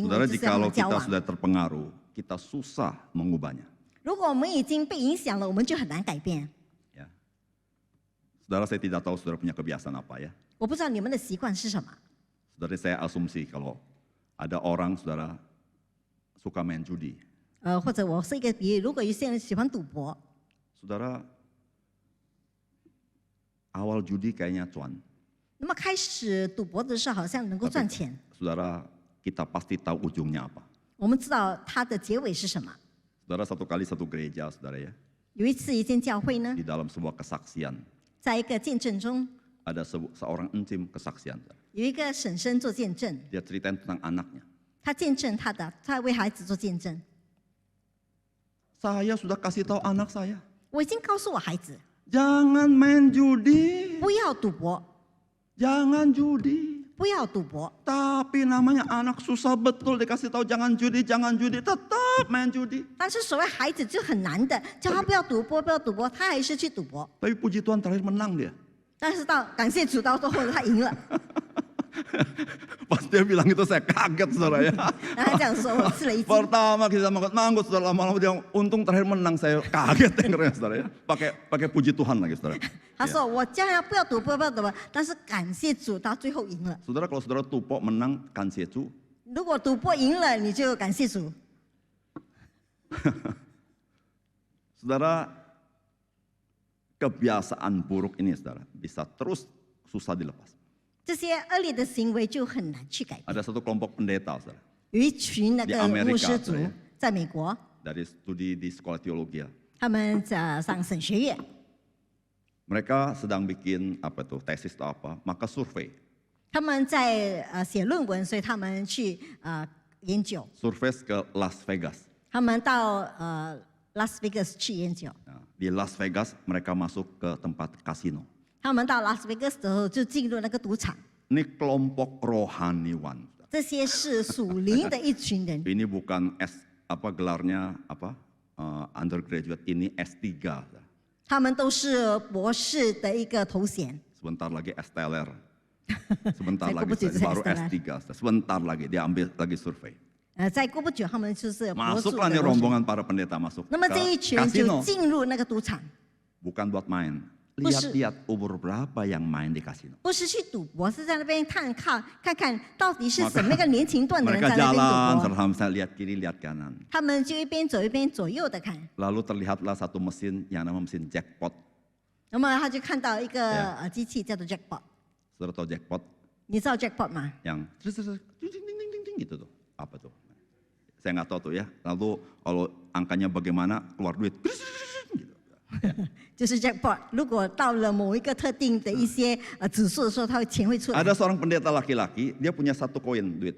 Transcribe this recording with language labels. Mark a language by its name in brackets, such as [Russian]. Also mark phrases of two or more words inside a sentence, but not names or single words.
[Indonesian] Saudara, [Chinese] 为就是要 [Indonesian] jikalau [Chinese] 交 [Indonesian] kita [Chinese] 往。 [Indonesian] sudah terpengaruh, kita susah mengubahnya. [Chinese] 如果我们已经被影响了，我们就很难改变。 [Indonesian] Ya. Saudara, saya tidak tahu saudara punya kebiasaan apa ya. [Chinese] 我不知道你们的习惯是什么。 [Indonesian] Saudara, saya asumsi kalau ada orang saudara suka main judi. [Chinese] 或者我是一个比喻，如果有些人喜欢赌博， [Indonesian] Saudara, awal judi kayaknya cuan. [Chinese] 那么开始赌博的时候好像能够赚钱， [Indonesian] Saudara, kita pasti tahu ujungnya apa. [Chinese] 我们知道它的结尾是什么。 [Indonesian] Saudara, satu kali satu gereja, saudara ya, [Chinese] 有一次，一间教会呢， [Indonesian] di dalam sebuah kesaksian [Chinese] 在一个见证中， [Indonesian] ada seorang encim kesaksian. [Chinese] 有一个婶婶做见证， [Indonesian] Dia ceritain tentang anaknya. [Chinese] 他见证他为孩子做见证。 [Indonesian] Saya sudah kasih tahu anak saya, [Chinese] 我已经告诉我孩子， [Indonesian] jangan main judi, [Chinese] 不要赌博， [Indonesian] jangan judi. [Chinese] 不要赌博。 [Indonesian] Tapi namanya anak susah betul dikasih tahu jangan judi, tetap main judi. [Chinese] 但是所谓孩子就很难的，叫他不要赌博，不要赌博，他还是去赌博。 [Indonesian] Tapi puji Tuhan terakhir menang dia. [Chinese] 但是感谢主，到最后他赢了。 [Indonesian] Pas dia bilang itu saya kaget saudara ya. [Chinese] 然后他这样说，我吃了一惊。 [Indonesian] Pertama kita manggut saudara, lama-lama dia untung terakhir menang, saya kaget dengarnya saudara ya. Pakai puji Tuhan lagi saudara. [Chinese] 他说我叫他不要赌博，不要赌博，但是感谢主，到最后赢了。 [Indonesian] Saudara, kalau saudara tupo menang kansiecu, [Chinese] 如果赌博赢了，你就感谢主。 [Indonesian] saudara, kebiasaan buruk ini saudara bisa terus susah dilepas. [Chinese] 这些恶劣的行为就很难去改变。 [Indonesian] Ada satu kelompok pendeta saudara, [Chinese] 有一群那 [Indonesian] Di [Chinese] 个 Amerika，牧师族对在美国， [Indonesian] dari studi di sekolah teologi. [Chinese] 他们在上神学院， [Indonesian] Mereka sedang bikin apa tuh tesis atau apa, maka survei. [Chinese] 他们在写论文，所以他们去研究， [Indonesian] Survei ke Las Vegas. [Chinese] 他们到拉斯维加斯去研究。 [Indonesian] Nah, di Las Vegas mereka masuk ke tempat kasino. [Chinese] 他们到拉斯维加斯的时候就进入那个赌场， [Indonesian] Ini kelompok rohaniwan. [Chinese] 这些是属灵的一群人， [Indonesian] Ini bukan gelarnya undergraduate, ini S3. [Chinese] 他们都是博士的一个头衔。 [Indonesian] Sebentar lagi S-teler. Sebentar Saya lagi kebut itu baru S-teler. S3. Sebentar lagi dia ambil lagi survei. [Chinese] 再过不久，他们就是博士 [Indonesian] Masuklah [Chinese] 的 [Indonesian] nih [Chinese] 头衔。 [Indonesian] rombongan para pendeta masuk [Chinese] 那么这一 [Indonesian] ke [Chinese] 群人就 [Indonesian] kasino. [Chinese] 进入那个赌场， [Indonesian] Bukan buat main. [Chinese] 不是。 [Indonesian] Lihat-lihat umur berapa yang main di kasino. [Chinese] 不是去赌博，是在那边看看到底是什么个年龄段的人 [Indonesian] Mereka [Chinese] 在那边 [Indonesian] jalan, [Chinese] 赌博。 [Indonesian] saya lihat kiri, lihat kanan. [Chinese] 他们就一边走一边左右的看， [Indonesian] Lalu terlihatlah satu mesin yang namanya mesin jackpot. [Chinese] 那么他就看到一个机器叫做 jackpot， [Indonesian] Saudara tahu jackpot [Chinese] 你知道 jackpot 吗？ [Indonesian] yang ding ding ding ding ding gitu tuh. Apa tuh? Saya nggak tahu tuh ya. Lalu kalau angkanya bagaimana keluar duit. Gitu. [Chinese] 就是 jackpot， 如果到了某一个特定的一些指数的时候，它钱会出来。 [Indonesian] Ada seorang pendeta laki-laki, dia punya 1 koin duit.